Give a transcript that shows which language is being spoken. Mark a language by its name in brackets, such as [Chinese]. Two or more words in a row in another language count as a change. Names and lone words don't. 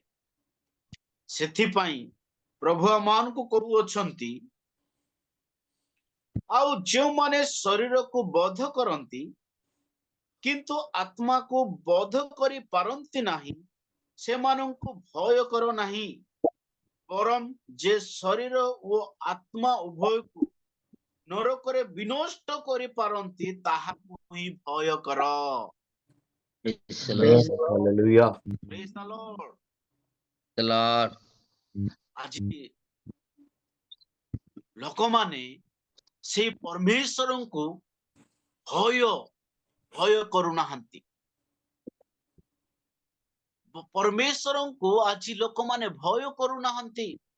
[Odia] ସେଥିପାଇଁ ପ୍ରଭୁ ଆମମାନଙ୍କୁ କହୁଅଛନ୍ତି, ଆଉ ଯେଉଁମାନେ ଶରୀରକୁ ବଧ କରନ୍ତି କିନ୍ତୁ ଆତ୍ମାକୁ ବଧ କରିପାରନ୍ତି ନାହିଁ, ସେମାନଙ୍କୁ ଭୟ କର ନାହିଁ। ବରଂ ଯେ ଶରୀର ଓ ଆତ୍ମା ଉଭୟକୁ ନରକରେ ବିନଷ୍ଟ କରିପାରନ୍ତି, ତାହାକୁ ହିଁ ଭୟ କର। [English] Praise the Lord. Hallelujah. Praise the Lord. The Lord. [Odia] ଆଜି ଲୋକମାନେ ସେଇ ପରମେଶ୍ୱରଙ୍କୁ ଭୟ କରୁନାହାନ୍ତି। ପରମେଶ୍ୱରଙ୍କୁ ଆଜି ଲୋକମାନେ ଭୟ କରୁନାହାନ୍ତି।